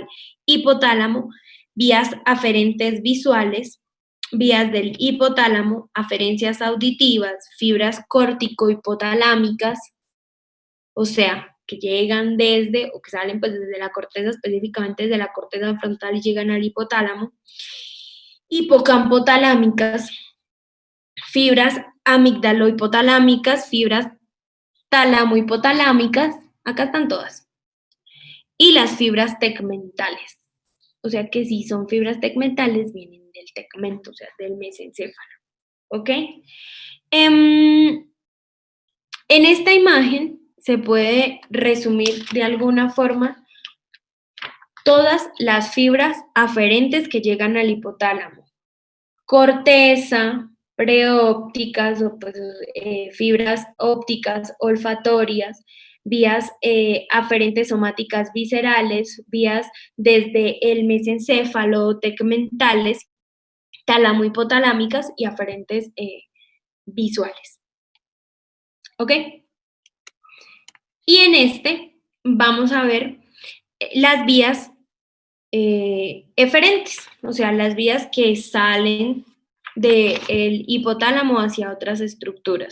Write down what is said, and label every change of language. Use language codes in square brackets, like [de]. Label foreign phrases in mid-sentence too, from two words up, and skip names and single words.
[es] hipotálamo, vías aferentes visuales, vías del hipotálamo, aferencias auditivas, fibras córtico-hipotalámicas, o sea, que llegan desde, o que salen pues desde la corteza, específicamente desde la corteza frontal y llegan al hipotálamo, hipocampotalámicas, fibras amigdalo-hipotalámicas, fibras talamo-hipotalámicas, acá están todas, y las fibras tegmentales, o sea que si son fibras tegmentales vienen del tegmento, o sea, del mesencéfalo, ¿ok? En esta imagen se puede resumir de alguna forma todas las fibras aferentes que llegan al hipotálamo. Corteza, preópticas, o pues, fibras ópticas, olfatorias, vías aferentes somáticas viscerales, vías desde el mesencéfalo tegmentales, talamo-hipotalámicas y aferentes visuales. ¿Ok? Y en este vamos a ver las vías eferentes, o sea, las vías que salen del hipotálamo hacia otras estructuras.